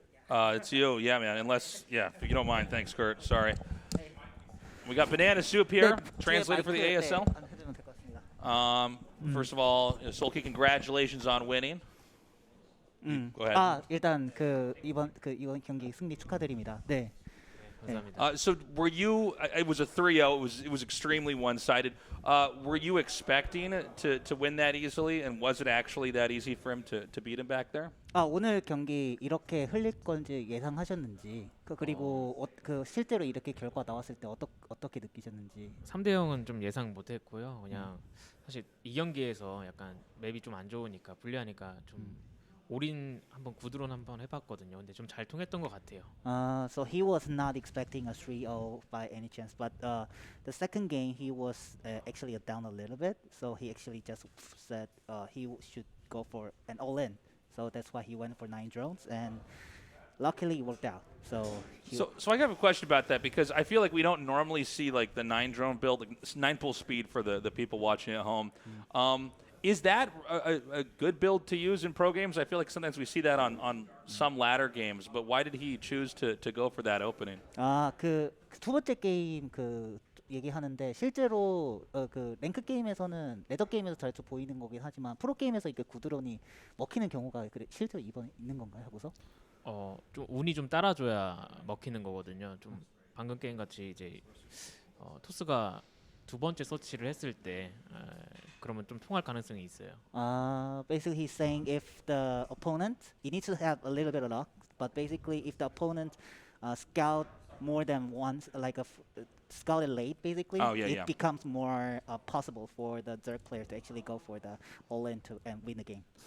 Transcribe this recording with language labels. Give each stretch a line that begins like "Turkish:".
English: It's you. Yeah, man. Unless, if you don't mind. Thanks, Kurt. Sorry. We got Banana Soup here, translated for the ASL. First of all, SoulKey, congratulations on winning. Go ahead.
Korean: 일단 이번 경기 승리 축하드립니다. 네.
English: So were you? It was a 3-0. It was extremely one-sided. Were you expecting to win that easily, and was it actually that easy for him to beat him back there?
Korean: 오늘 경기 이렇게 흘릴 건지 예상하셨는지 그리고 실제로 이렇게 결과 나왔을 때 어떻게 느끼셨는지. 3대 0은 좀 예상 못했고요. 그냥 사실 이 경기에서 약간 맵이 좀 안 좋으니까 불리하니까 좀 올인 한번 구드론 한번 해봤거든요. 근데 좀 잘 통했던 것 같아요.
English: So he was not expecting a 3-0 by any chance, but the second game he was actually down a little bit. So he actually just said he should go for an all-in. So that's why he went for 9 drones, and luckily it worked out. So I have a question about that, because I feel like we don't normally see like the 9 drone build, like 9 pull speed for the people watching at home. Is that a good build to use in pro games? I feel like sometimes we see that on some ladder games, but why did he choose to go for that opening?
Korean: 두 번째 게임 얘기하는데 실제로 랭크 게임에서는 레더 게임에서 잘 보이는 거긴 하지만 프로 게임에서 이게 구드론이 먹히는 경우가 실제로 이번에 있는 건가요, 하고서? 좀 운이 좀 따라줘야 먹히는 거거든요. 좀 방금 게임 같이 이제 토스가 두 번째 서치를 했을 때 그러면 좀 통할 가능성이 있어요.
English: Basically he's saying if the opponent, you need to have a little bit of luck, but basically if the opponent scout more than once, like scouted late, basically, it becomes more possible for the Zerg player to actually go for the all-in and win the game.